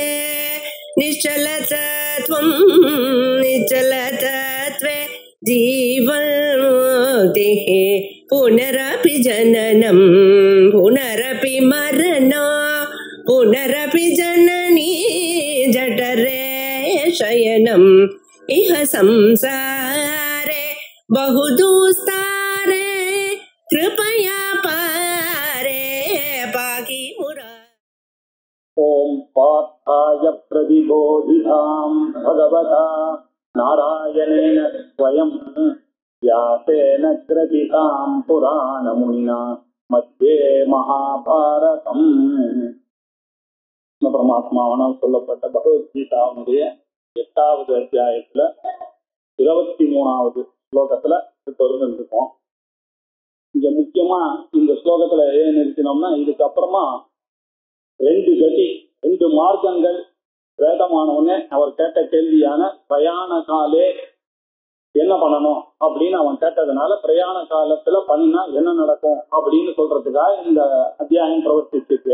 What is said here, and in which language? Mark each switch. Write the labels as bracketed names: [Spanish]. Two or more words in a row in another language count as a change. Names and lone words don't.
[Sanskrit] निश्चलतत्वं निश्चलतत्वे जीवन्मुक्तिः पुनरपि जननं पुनरपि मरणं पुनरपि जननी जठरे शयनम् इह संसारे बहुदुस्तारे कृपया पारे पाहि मुरा। ओम पार्थाय प्रतिबोधितां भगवता नारायणेन स्वयं व्यासेन ग्रथितां पुराणमुनिना मध्ये महाभारतம். [Tamil] பரமாத்மாவனால் சொல்லப்பட்ட பகவத்கீதாவுடைய 8வது அத்தியாயத்துல 23வது ஸ்லோகத்துல தொடர்ந்து இருக்கோம். இங்க முக்கியமா இந்த ஸ்லோகத்துல ஏன் நிறுத்தினோம்னா, இதுக்கப்புறமா 2 கதி 2 மார்க்கங்கள் வேதமானவனே அவர் கேட்ட கேள்வியான [Sanskrit] प्रयाण काले [Tamil] என்ன பண்ணணும் அப்படின்னு அவன் கேட்டதுனால, பிரயாண காலத்துல பண்ணினா என்ன நடக்கும் அப்படின்னு சொல்றதுக்காக இந்த அத்தியாயம் பிரவர்த்திச்சிருக்கு.